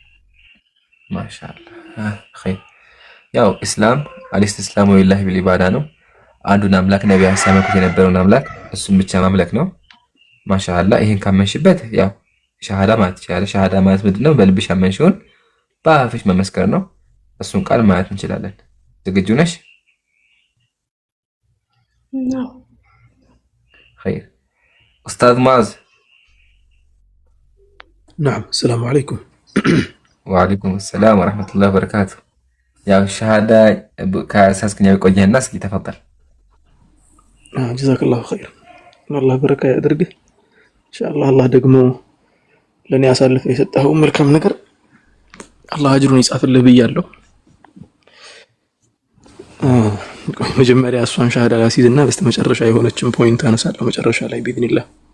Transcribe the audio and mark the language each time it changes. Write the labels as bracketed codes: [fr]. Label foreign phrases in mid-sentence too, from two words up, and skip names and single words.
[am] ማሻአላህ ኸይር። ያው እስላም [ar] الاستسلام لله بالعبادة [am] ነው። አንዱን አምላክ ነብያት ሲያመልኩት የነበረውን አምላክ እሱን ብቻ ማምለክ ነው። ማሻአላህ ይሄን ካመንሽበት ያው ሸሃዳ ማለት ይችላል። ሸሃዳ ማለት ምንድነው? በልብሽ ያመንሽውን በአፍሽ መመስከር ነው። እሱን ቃል ማለት እንችላለን። ዝግጁ ነሽ? ነው። ኸይር ኡስታዝ ሙአዝ። [ar] نعم السلام عليكم. وعليكم السلام ورحمة الله وبركاته. [am] ያው ሸሃዳ ከሳስከኛው ቆየና እስኪ ተፈضل. [ar] جزاك الله خير. الله بركة [am] ያድርግህ ኢንሻአላህ። አላህ ደግሞ ለኔ ያሳልፈ የሰጠኸው መልካም ነገር አላህ አጅሩን ይጻፍልህ ብያለሁ። መጀመሪያ እሷን ሻሃዳ ላሲዝና በስተመጨረሻ የሆነችን ፖይንት አነሳለሁ መጨረሻ ላይ ቢኢዝኒላህ።